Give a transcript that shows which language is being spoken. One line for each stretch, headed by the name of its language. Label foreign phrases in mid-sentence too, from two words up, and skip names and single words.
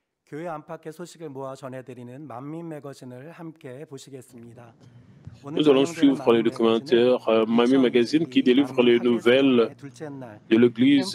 Korean: 교회 안팎의 소식을 모아 전해드리는 만민 매거진을 함께 보시겠습니다.
French: Nous allons suivre les documentaires Mami Magazine qui délivre les nouvelles de l'Église.